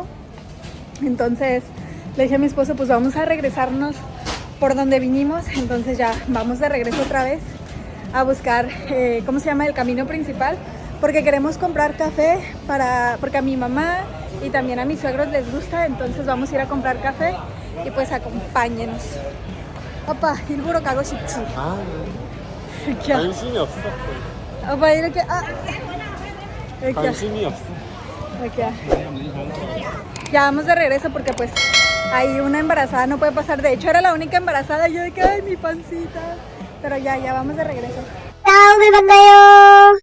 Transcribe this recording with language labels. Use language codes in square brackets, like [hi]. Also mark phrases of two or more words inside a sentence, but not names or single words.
[es] Entonces le dije a mi esposo, pues vamos a regresarnos por donde vinimos. Entonces ya vamos de regreso otra vez a buscar, ¿cómo se llama? El camino principal. Porque queremos comprar café porque a mi mamá y también a mis suegros les gusta. Entonces vamos a ir a comprar café y pues acompáñenos. [ko] Opa, 일부러 가고 싶지. 아, 이렇게. 관심이 없어. 오빠 이렇게 이렇게. 관심이 없어. I렇게. [es] Ya vamos de regreso porque pues ahí una embarazada no puede pasar. De hecho era la única embarazada. Yo de que ay mi pancita. Pero ya vamos de regreso. [ko] 다음에 만나요.